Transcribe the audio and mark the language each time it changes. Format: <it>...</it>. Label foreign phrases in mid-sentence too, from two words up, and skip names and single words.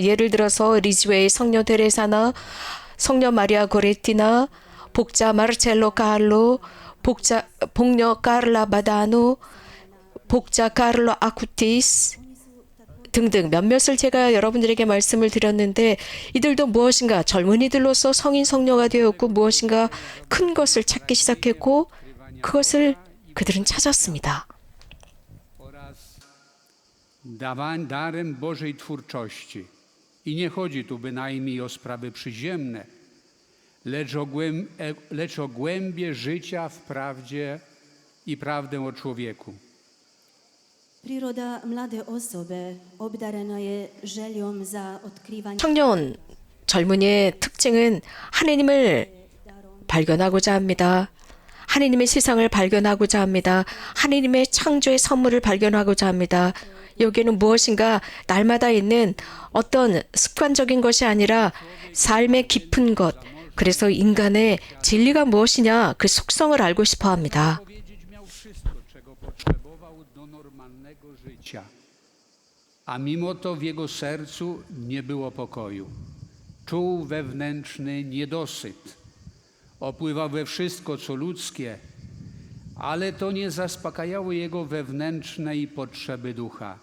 <ko>예를 들어서 리즈웨이 성녀 테레사나 성녀 마리아 고레티나 복자 마르첼로 카알로 복녀 카를라 바다노 복자 카를로 아쿠티스 등등 몇몇을 제가 여러분들에게 말씀을 드렸는데 이들도 무엇인가 젊은이들로서 성인 성녀가 되었고 무엇인가 큰 것을 찾기 시작했고 그것을 그들은 찾았습니다.</ko> <pl>Darem Bożej twórczości. I nie chodzi tu bynajmniej o sprawy przyziemne, lecz o głębie życia w prawdzie i prawdę o człowieku.</pl> <hr>Priroda mlade osobe obdarena je željom za otkrivanje</hr> <ko>청년, 젊은이의 특징은 하느님을 발견하고자 합니다. 하느님의 세상을 발견하고자 합니다. 하느님의 창조의 선물을 발견하고자 합니다. 여기에는 무엇인가 날마다 있는 어떤 습관적인 것이 아니라 삶의 깊은 것, 그래서 인간의 진리가 무엇이냐 그 속성을 알고 싶어 합니다.</ko> <pl>A mimo to w jego sercu nie było pokoju. Czuł wewnętrzny niedosyt. Opływał we wszystko, co ludzkie, ale to nie zaspokajało jego wewnętrznej potrzeby ducha.</pl>